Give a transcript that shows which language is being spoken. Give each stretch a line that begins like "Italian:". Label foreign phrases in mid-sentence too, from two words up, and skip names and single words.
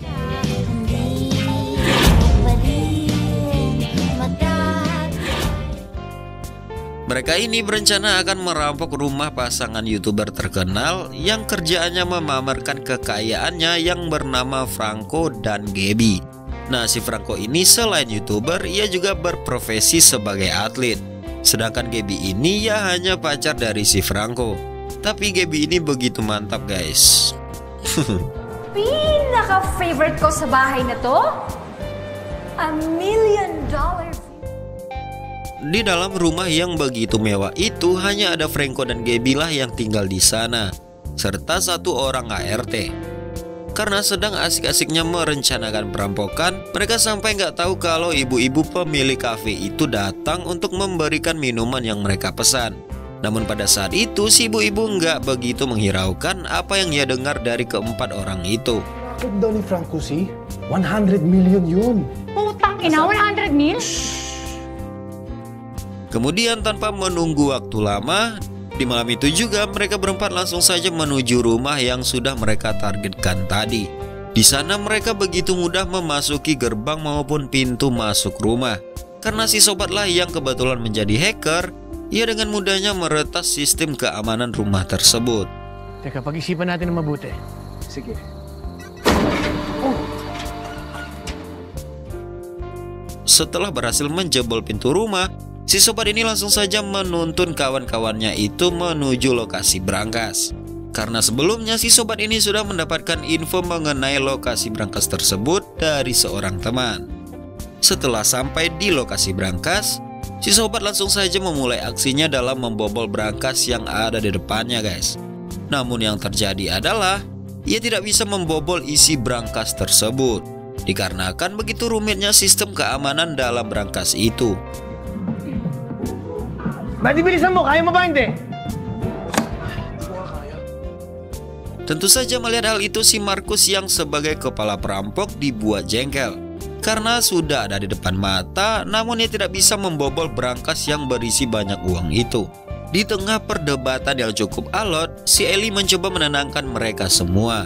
Indonesian: Mereka ini berencana akan merampok rumah pasangan YouTuber terkenal yang kerjaannya memamerkan kekayaannya yang bernama Franco dan Gaby. Nah, si Franco ini selain YouTuber, ia juga berprofesi sebagai atlet. Sedangkan Gaby ini ya hanya pacar dari si Franco. Tapi Gaby ini begitu mantap guys.
Filipino: Pinaka-favorite ko sa bahay na to? $1 million.
Indonesian: Di dalam rumah yang begitu mewah itu hanya ada Franco dan Gaby lah yang tinggal di sana, serta satu orang ART. Karena sedang asik-asiknya merencanakan perampokan, mereka sampai nggak tahu kalau ibu-ibu pemilik kafe itu datang untuk memberikan minuman yang mereka pesan. Namun pada saat itu si ibu-ibu nggak begitu menghiraukan apa yang ia dengar dari keempat orang itu.
Filipino: Bakit daw ni Franco si? 100 million yun. Putang ina, 100 mil?
Indonesian: Kemudian tanpa menunggu waktu lama, di malam itu juga mereka berempat langsung saja menuju rumah yang sudah mereka targetkan tadi. Di sana mereka begitu mudah memasuki gerbang maupun pintu masuk rumah. Karena si Sobat lah yang kebetulan menjadi hacker, ia dengan mudahnya meretas sistem keamanan rumah tersebut.
Filipino: Teka, pag-isipan natin ng mabuti. Sige.
Indonesian: Setelah berhasil menjebol pintu rumah, si Sobat ini langsung saja menuntun kawan-kawannya itu menuju lokasi berangkas. Karena sebelumnya si Sobat ini sudah mendapatkan info mengenai lokasi berangkas tersebut dari seorang teman. Setelah sampai di lokasi berangkas, si Sobat langsung saja memulai aksinya dalam membobol berangkas yang ada di depannya guys. Namun yang terjadi adalah ia tidak bisa membobol isi berangkas tersebut, dikarenakan begitu rumitnya sistem keamanan dalam berangkas itu.
Filipino: Ba't bilisan mo? Kaya mo ba hindi?
Indonesian: Tentu saja melihat hal itu si Marcos yang sebagai kepala perampok dibuat jengkel. Karena sudah ada di depan mata, namun ia tidak bisa membobol berangkas yang berisi banyak uang itu. Di tengah perdebatan yang cukup alot, si Ellie mencoba menenangkan mereka semua.